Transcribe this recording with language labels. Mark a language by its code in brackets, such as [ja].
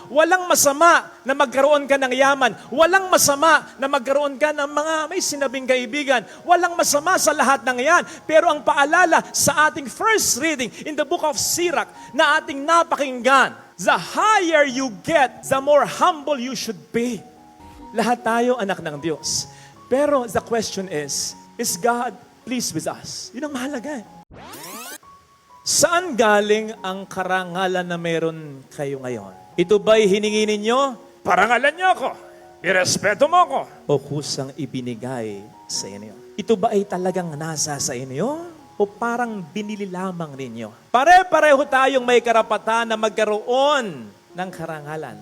[tl] Walang masama na magkaroon ka ng yaman. Walang masama na magkaroon ka ng mga may sinabing kaibigan. Walang masama sa lahat ng yan. Pero ang paalala sa ating [en] first reading in the book of Sirach [tl] na ating napakinggan, [en] the higher you get, the more humble you should be. [tl] Lahat tayo anak ng Diyos. Pero [en] the question is God pleased with us? [tl] Yun ang mahalaga. Saan galing ang karangalan na meron kayo ngayon? Ito ba'y hiningi ninyo? Parangalan niyo ako. Irespeto mo ako. O kusang ibinigay sa inyo? Ito ba ay talagang nasa sa inyo? O parang binili lamang ninyo? Pare-pareho tayong may karapatan na magkaroon ng karangalan.